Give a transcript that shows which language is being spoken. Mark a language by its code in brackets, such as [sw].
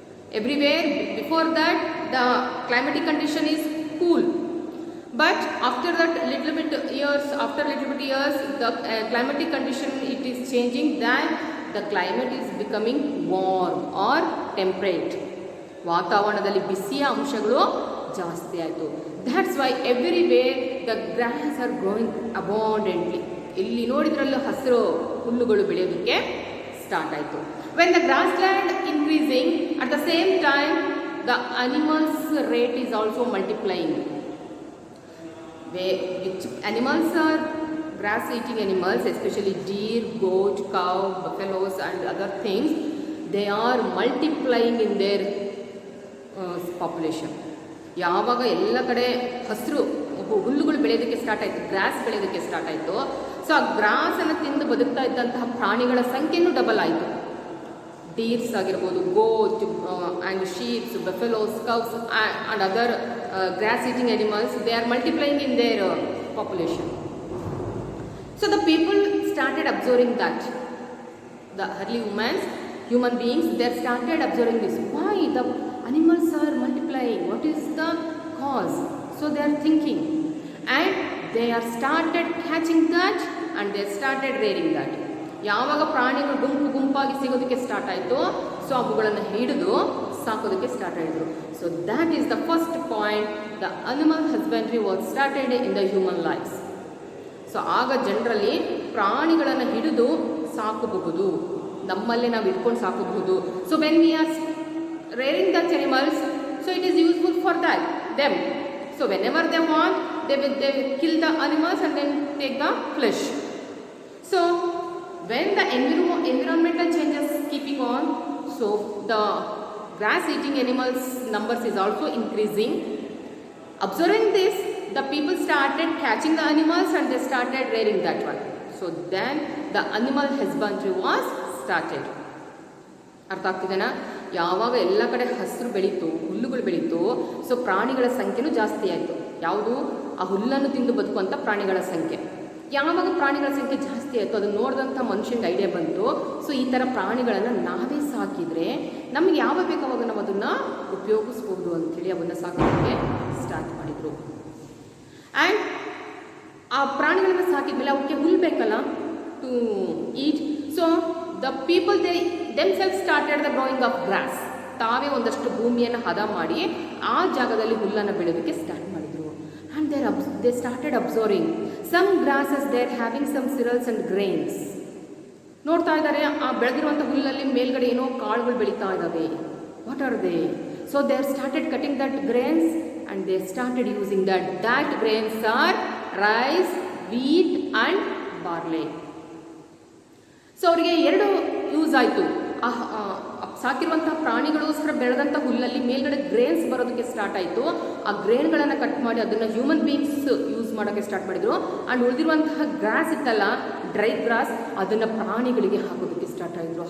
[en] Everywhere before that the climatic condition is cool, but after little bit years, the climatic condition it is changing, then the climate is becoming warm or temperate. [kn] ವಾತಾವರಣದಲ್ಲಿ ಬಿಸಿಯ ಅಂಶಗಳು ಜಾಸ್ತಿ ಆಯಿತು. [en] That's why everywhere the grass are growing abundantly. [kn] ಎಲ್ಲಿ ನೋಡಿದ್ರಲ್ಲೂ ಹಸಿರು ಹುಲ್ಲುಗಳು ಬೆಳೆಯೋದಕ್ಕೆ start ಆಯಿತು. [en] When the grassland increasing, at the same time the animals rate is also multiplying. Which animals are grass eating animals, especially deer, goat, cow, buffaloes and other things, they are multiplying in their population. [kn] ಯಾವಾಗ ಎಲ್ಲ ಕಡೆ ಹಸಿರು ಹುಲ್ಲುಗಳು ಬೆಳೆಯೋದಕ್ಕೆ start ಆಯಿತು, gross ಬೆಳೆಯೋದಕ್ಕೆ start ಆಯಿತು, so ಆ ಗ್ರಾಸನ್ನು ತಿಂದು ಬದುಕ್ತಾ ಇದ್ದಂತಹ ಪ್ರಾಣಿಗಳ ಸಂಖ್ಯೆನೂ ಡಬಲ್ ಆಯಿತು. [en] deers [kn] ಆಗಿರ್ಬೋದು, [en] Goat and sheeps, buffaloes, cows and other grass eating animals, they are multiplying in their population. So the people started observing that. The early human beings, they started observing this. Why the animals are multiplying? What is the cause? So they are thinking, and they are started catching that, and they started rearing that. [kn] ಯಾವಾಗ ಪ್ರಾಣಿಗಳು ಗುಂಪಾಗಿ ಸಿಗೋದಕ್ಕೆ start ಆಯಿತು, so ಅವುಗಳನ್ನು ಹಿಡಿದು ಸಾಕೋದಕ್ಕೆ start ಆಯಿತು. [en] So that is the first point, the animal husbandry was started in the human lifes. [kn] So ಆಗ ಜನರಲ್ಲಿ ಪ್ರಾಣಿಗಳನ್ನು ಹಿಡಿದು ಸಾಕಬಹುದು, ನಮ್ಮಲ್ಲೇ ನಾವು ಇಟ್ಕೊಂಡು ಸಾಕಬಹುದು. [en] So when we are rearing that animals, so it is useful for them. So whenever they want, they will kill the animals and then take the flesh. So when the environmental changes keeping on, so the grass eating animals numbers is also increasing. Observing this, the people started catching the animals and they started rearing that one. So then the animal husbandry was started. [kn] ಅರ್ಥ ಆಗ್ತಿದೆನಾ? ಯಾವಾಗ ಎಲ್ಲ ಕಡೆ ಹಸಿರು ಬೆಳೀತು, ಹುಲ್ಲುಗಳು ಬೆಳೀತು, so ಪ್ರಾಣಿಗಳ ಸಂಖ್ಯೆನೂ ಜಾಸ್ತಿ ಆಯಿತು. ಯಾವುದು? ಆ ಹುಲ್ಲನ್ನು ತಿಂದು ಬದುಕುವಂಥ ಪ್ರಾಣಿಗಳ ಸಂಖ್ಯೆ. ಯಾವಾಗ ಪ್ರಾಣಿಗಳ ಸಂಖ್ಯೆ ಜಾಸ್ತಿ ಆಯಿತು, ಅದನ್ನು ನೋಡಿದಂಥ ಮನುಷ್ಯನಿಗೆ ಐಡಿಯಾ ಬಂತು, ಸೊ ಈ ಥರ ಪ್ರಾಣಿಗಳನ್ನು ನಾವೇ ಸಾಕಿದರೆ ನಮಗೆ ಯಾವಾಗ ಬೇಕಾವಾಗ ನಾವು ಅದನ್ನು ಉಪಯೋಗಿಸ್ಬೋದು ಅಂಥೇಳಿ ಅವನ್ನು ಸಾಕೋದಕ್ಕೆ ಸ್ಟಾರ್ಟ್ ಮಾಡಿದರು. ಆ್ಯಂಡ್ ಆ ಪ್ರಾಣಿಗಳನ್ನು ಸಾಕಿದ್ಮೇಲೆ ಅವಕ್ಕೆ ಹುಲ್ಲು ಬೇಕಲ್ಲ [en] To eat. So the people themselves started the growing of grass. [kn] ತಾವೇ ಒಂದಷ್ಟು ಭೂಮಿಯನ್ನು ಹದ ಮಾಡಿ ಆ ಜಾಗದಲ್ಲಿ ಹುಲ್ಲನ್ನು ಬೆಳೆಯೋದಕ್ಕೆ ಸ್ಟಾರ್ಟ್ ಮಾಡಿದರು. [en] And they started observing some grasses, they are having some cereals and grains. [kn] ನೋಡ್ತಾ ಇದ್ದಾರೆ, ಆ ಬೆಳೆದಿರುವಂಥ ಹುಲ್ಲಲ್ಲಿ ಮೇಲ್ಗಡೆ ಏನೋ ಕಾಳುಗಳು ಬೆಳೀತಾ ಇದ್ದಾವೆ. [en] What are they? So they started cutting that grains and they started using that grains are rice, wheat and barley. [kn] So ಅವರಿಗೆ ಎರಡು ಯೂಸ್ ಆಯಿತು. ಸಾಕಿರುವಂಥ ಪ್ರಾಣಿಗಳಿಗೋಸ್ಕರ ಬೆಳೆದಂಥ ಹುಲ್ಲಲ್ಲಿ ಮೇಲ್ಗಡೆ ಗ್ರೇನ್ಸ್ ಬರೋದಕ್ಕೆ ಸ್ಟಾರ್ಟ್ ಆಯಿತು. ಆ ಗ್ರೇನ್ಗಳನ್ನು ಕಟ್ ಮಾಡಿ ಅದನ್ನು ಹ್ಯೂಮನ್ ಬೀಯಿಂಗ್ಸ್ ಯೂಸ್ ಮಾಡೋಕ್ಕೆ ಸ್ಟಾರ್ಟ್ ಮಾಡಿದರು. ಆ್ಯಂಡ್ ಉಳಿದಿರುವಂತಹ ಗ್ರಾಸ್ ಇತ್ತಲ್ಲ, ಡ್ರೈ ಗ್ರಾಸ್, ಅದನ್ನು ಪ್ರಾಣಿಗಳಿಗೆ ಹಾಕೋದಕ್ಕೆ ಸ್ಟಾರ್ಟ್ ಆಗಿದ್ರು.